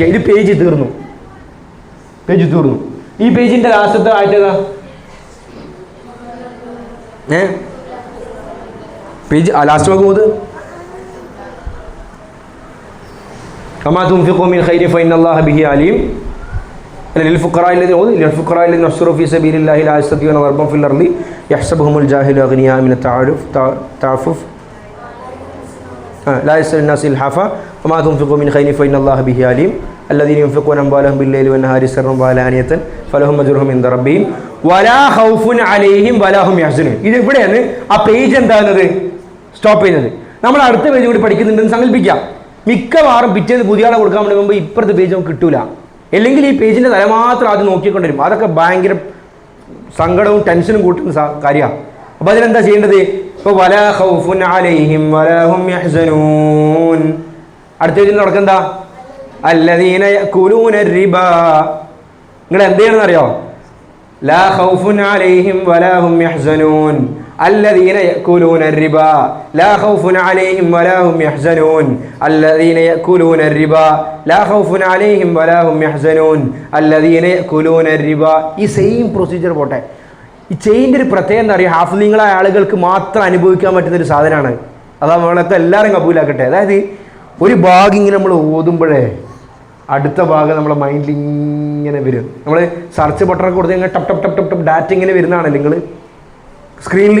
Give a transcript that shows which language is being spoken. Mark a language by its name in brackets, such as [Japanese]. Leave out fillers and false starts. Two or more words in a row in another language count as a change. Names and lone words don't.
[Malayalam] ഇത് പേജ് തീർന്നു. ഈ പേജിന്റെ ലാസ്റ്റത്തെ ആയത്തേതാ? പേജ് ലാസ്റ്റ് നോക്കുന്നത് [Arabic] كما تنفقوا من خير فإن الله به عليم. للفقراء الذين احصروا في سبيل الله لا يستطيعون ضربا في الأرض يحسبهم الجاهل أغنياء من التعفف لا يسأل الناس إلحافا وما تنفقوا من خير فإن الله به عليم الذين ينفقون أموالهم بالليل والنهار سرا وعلانية فلهم أجرهم عند ربهم ولا خوف عليهم ولا هم يحزنون. [Malayalam] ഇത് ഇവിടെയാണ് ആ പേജ് എന്താകുന്നത് സ്റ്റോപ്പ് ചെയ്യുന്നത്. നമ്മൾ അടുത്ത പേജ് കൂടി പഠിക്കുന്നുണ്ടെന്ന് സങ്കല്പിക്കാം. മിക്കവാറും പിറ്റേന്ന് പുതിയ ആളെ കൊടുക്കാൻ വേണ്ടി മുമ്പ് ഇപ്പുറത്തെ പേജ് നമുക്ക് കിട്ടൂല. അല്ലെങ്കിൽ ഈ പേജിൻ്റെ തല മാത്രം ആദ്യം നോക്കിക്കൊണ്ടിരും. അതൊക്കെ ഭയങ്കര സങ്കടവും ടെൻഷനും കൂട്ടുന്ന കാര്യമാണ്. അപ്പോൾ അതിനെന്താ ചെയ്യേണ്ടത്? [Arabic] ഇപ്പോൾ ولا خوف عليهم ولا هم يحزنون. [Malayalam] അടുത്ത പേജിൽ തുടക്കം എന്താ? [Arabic] الذين يأكلون الربا. [Malayalam] നിങ്ങൾ എന്ത് ചെയ്യണമെന്ന് അറിയോ? [Arabic] لا خوف عليهم ولا هم يحزنون الذين يأكلون الربا لا خوف عليهم ولا هم يحزنون الذين يأكلون الربا لا خوف عليهم ولا هم يحزنون الذين يأكلون الربا. [Malayalam] ഈ [English] same procedure [Malayalam] പോട്ടെ. ഈ ചെയിൻ്റെ ഒരു പ്രത്യേകത എന്താ പറയുക? ഹാഫിളിങ്ങളായ ആളുകൾക്ക് മാത്രം അനുഭവിക്കാൻ പറ്റുന്ന ഒരു സാധനമാണ്. അതാ നമ്മളൊക്കെ എല്ലാവരും കബൂലാക്കട്ടെ. അതായത് ഒരു ഭാഗം ഇങ്ങനെ നമ്മൾ ഓതുമ്പോഴേ അടുത്ത ഭാഗം നമ്മളെ മൈൻഡിൽ ഇങ്ങനെ വരും. നമ്മൾ [English] search button [Malayalam] കൊടുത്ത് ഇങ്ങനെ ടപ്പ് ടപ്പ് ടപ്പ് ടപ്പ് ടപ്പ് ഡാറ്റ ഇങ്ങനെ വരുന്നതാണല്ലോ നിങ്ങൾ സ്ക്രീനിൽ.